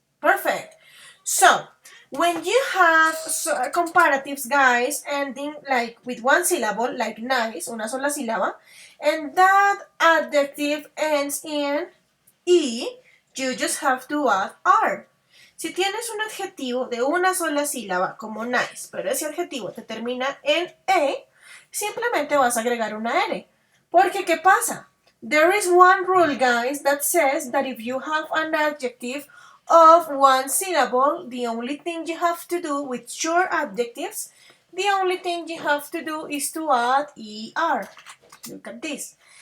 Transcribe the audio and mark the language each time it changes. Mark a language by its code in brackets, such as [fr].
[en] Perfect. So, when you have comparatives, guys, ending like with 1 syllable, like nice, [es] una sola sílaba, [en] and that adjective ends in e, you just have to add r. [es] Si tienes un adjetivo de una sola sílaba, como nice, pero ese adjetivo te termina en e, simplemente vas a agregar una r. Porque, ¿qué pasa? [en] There is one rule, guys, that says that if you have an adjective of 1 syllable, the only thing you have to do with short adjectives, the only thing you have to do is to add er. Look at this.